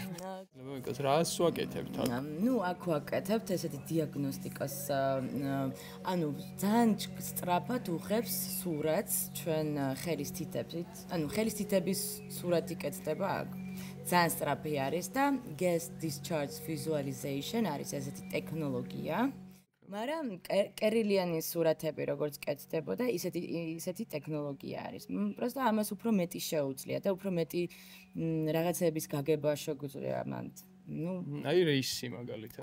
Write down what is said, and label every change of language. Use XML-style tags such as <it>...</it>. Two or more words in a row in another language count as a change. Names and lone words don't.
<ka>ლოგიკას რას ვაკეთებთ აქ? ნუ აქ ვაკეთებთ ესეთი დიაგნოსტიკას, ანუ ძალიან სწრაფად უღებს სურათს ჩვენ ხელის თითებით. ანუ ხელის თითების სურათი კეთდება აქ. ძალიან სწრაფი არის და</ka> <en>gas discharge visualization</en> <ka>არის ესეთი ტექნოლოგია. მაგრამ კერილიანის სურათები როგორც კეთდებოდა, ისეთი ტექნოლოგია არის. პროსტა ამას უფრო მეტი შეუძლია და უფრო მეტი რაღაცების გაგება შეგვიძლია მან. ნუ აი რეისი მაგალითად.</ka>